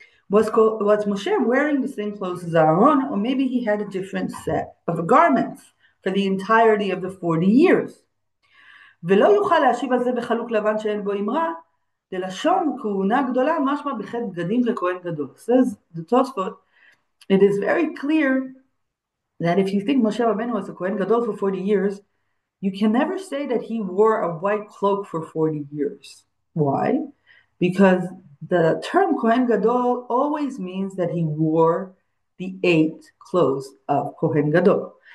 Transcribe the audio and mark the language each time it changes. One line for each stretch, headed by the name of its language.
English: Was Moshe wearing the same clothes as Aharon, or maybe he had a different set of garments for the entirety of the 40 years?
Hebrew: ולא יוכל להשיב על זה בחלוק לבן שאין בו אמרה, דלשון כהונה גדולה משמע בחטא בגדים ככהן גדול.
English: Says the Tosfot, it is very clear that if you think Moshe Rabbeinu was a Kohen Gadol for 40 years, you can never say that he wore a white cloak for 40 years. Why? Because the term Kohen Gadol always means that he wore the 8 clothes of Kohen Gadol.